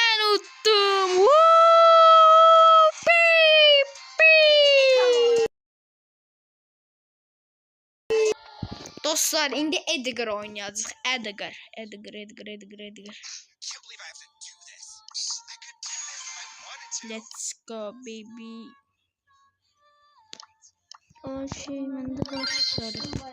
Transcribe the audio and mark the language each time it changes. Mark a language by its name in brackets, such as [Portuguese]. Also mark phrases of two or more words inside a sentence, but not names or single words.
[Azerbaijani] unuttum. Woo! Beep, beep. Dostlar, indi Edgar oynayacağıq. [English] Edgar. Let's go baby. [Azerbaijani] O şey məndə başladı.